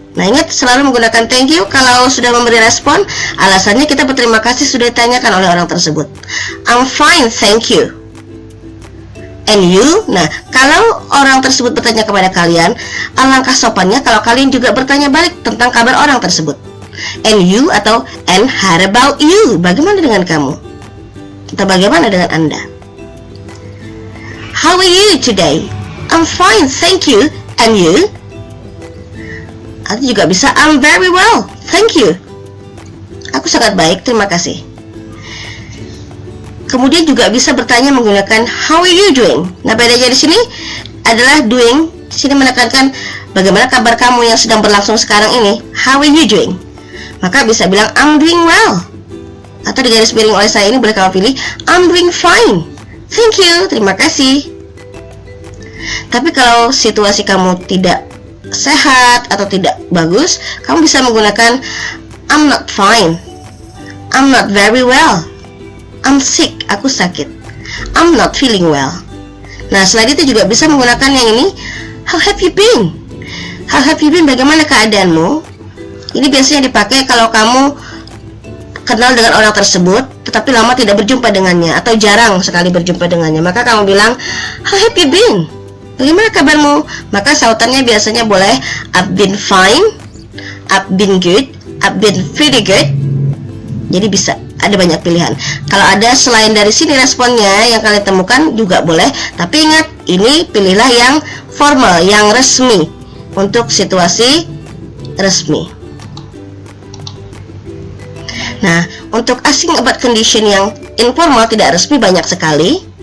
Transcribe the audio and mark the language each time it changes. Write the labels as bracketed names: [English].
[Indonesian] Nah, ingat selalu menggunakan thank you kalau sudah memberi respon. Alasannya kita berterima kasih sudah ditanyakan oleh orang tersebut. [English] I'm fine, thank you. And you? [Indonesian] Nah, kalau orang tersebut bertanya kepada kalian, alangkah sopannya kalau kalian juga bertanya balik tentang kabar orang tersebut. [English] And you [Indonesian] atau [English] and how about you? [Indonesian] Bagaimana dengan kamu? Atau bagaimana dengan Anda? [English] How are you today? I'm fine, thank you. And you? [Indonesian] Atau juga bisa [English] I'm very well, thank you. [Indonesian] Aku sangat baik, terima kasih. Kemudian juga bisa bertanya menggunakan [English] how are you doing. [Indonesian] Nah, bedanya di sini adalah doing. Di sini menekankan bagaimana kabar kamu yang sedang berlangsung sekarang ini. [English] How are you doing? [Indonesian] Maka bisa bilang [English] I'm doing well. [Indonesian] Atau di garis miring oleh saya ini boleh kamu pilih [English] I'm doing fine, thank you, [Indonesian] terima kasih. Tapi kalau situasi kamu tidak sehat atau tidak bagus, kamu bisa menggunakan [English] I'm not fine, I'm not very well, I'm sick, [Indonesian] aku sakit, [English] I'm not feeling well. [Indonesian] Nah, selain itu juga bisa menggunakan yang ini [English] how have you been? [Indonesian] How have you been? Bagaimana keadaanmu? Ini biasanya dipakai kalau kamu kenal dengan orang tersebut tetapi lama tidak berjumpa dengannya atau jarang sekali berjumpa dengannya. Maka kamu bilang [English] how have you been? [Indonesian] Bagaimana kabarmu? Maka sautannya biasanya boleh [English] I've been fine, I've been good, I've been pretty good. [Indonesian] Jadi bisa ada banyak pilihan. Kalau ada selain dari sini responnya yang kalian temukan juga boleh. Tapi ingat, ini pilihlah yang formal, yang resmi untuk situasi resmi. Nah, untuk asking about condition yang informal tidak resmi banyak sekali.